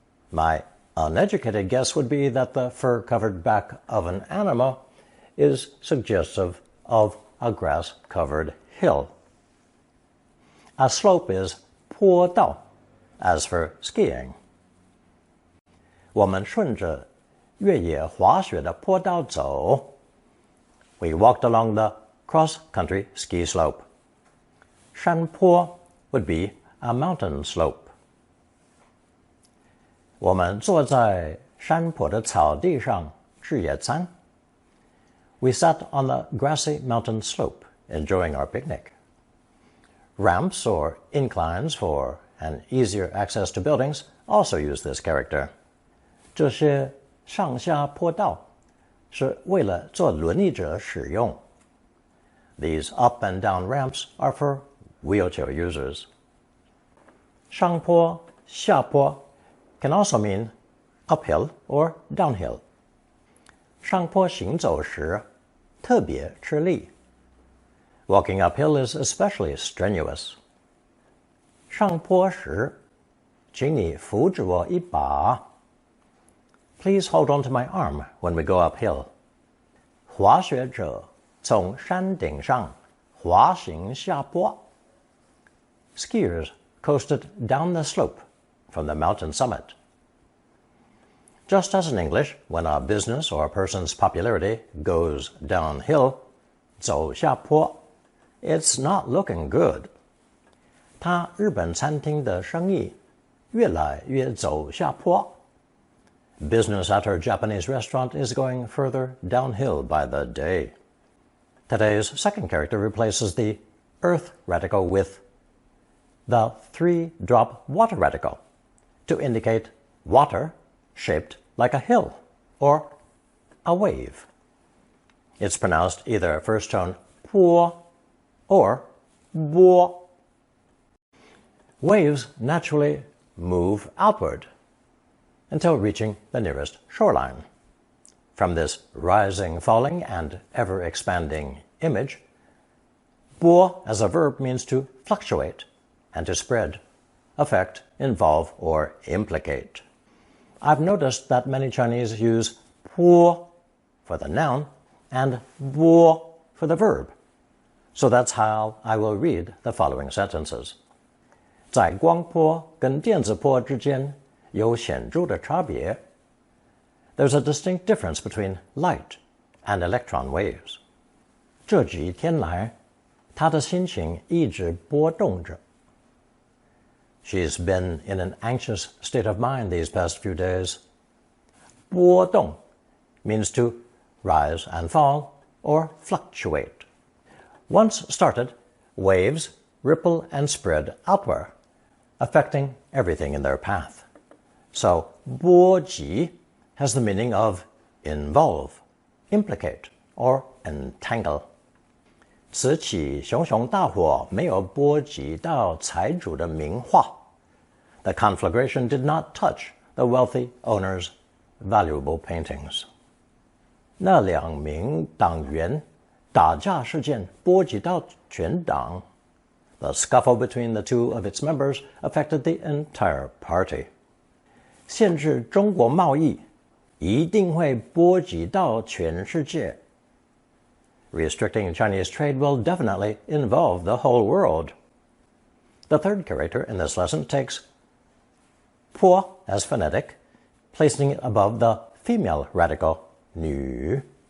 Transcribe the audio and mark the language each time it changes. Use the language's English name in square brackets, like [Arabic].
[English] My uneducated guess would be that the fur-covered back of an animal is suggestive of a grass-covered hill. A slope is 坡道, as for skiing. [Chinese] 我们顺着越野滑雪的坡道走. [English] We walked along the cross-country ski slope. 山坡 would be a mountain slope. [Chinese] 我们坐在山坡的草地上吃野餐. [English] We sat on the grassy mountain slope, enjoying our picnic. Ramps or inclines for an easier access to buildings also use this character. [Chinese] 这些上下坡道是为了做轮椅者使用. [English] These up and down ramps are for wheelchair users. 上坡, 下坡 can also mean uphill or downhill. [Chinese] 上坡行走时特别吃力. [English] Walking uphill is especially strenuous. [Chinese] 上坡时请你扶着我一把. [English] Please hold on to my arm when we go uphill. [Chinese] 滑雪者从山顶上滑行下坡. [English] Skiers coasted down the slope from the mountain summit. Just as in English, when a business or a person's popularity goes downhill, 走下坡, it's not looking good. [Chinese] 他日本餐厅的生意越来越走下坡. [English] Business at her Japanese restaurant is going further downhill by the day. Today's second character replaces the earth radical with the three-drop water radical to indicate water shaped like a hill or a wave. It's pronounced either first tone 坡 or 波. Waves naturally move outward until reaching the nearest shoreline. From this rising, falling, and ever-expanding image, 波 as a verb means to fluctuate and to spread, affect, involve, or implicate. I've noticed that many Chinese use 坡 for the noun and 波 for the verb. So that's how I will read the following sentences. [Chinese] 在光波跟电子波之间有显著的差别. [English] There's a distinct difference between light and electron waves. [Chinese] 这几天来，他的心情一直波动着. [English] She's been in an anxious state of mind these past few days. 波动 means to rise and fall or fluctuate. Once started, waves ripple and spread outward, affecting everything in their path. So, 波及 has the meaning of involve, implicate, or entangle. [Chinese] 此起熊熊大火没有波及到财主的名画. [English] The conflagration did not touch the wealthy owner's valuable paintings. [Chinese] 那2名党员打架事件波及到全党. [English] The scuffle between the 2 of its members affected the entire party. [Chinese] 限制中国贸易一定会波及到全世界. [English] Restricting Chinese trade will definitely involve the whole world. The third character in this lesson takes 坡 as phonetic, placing it above the female radical 女.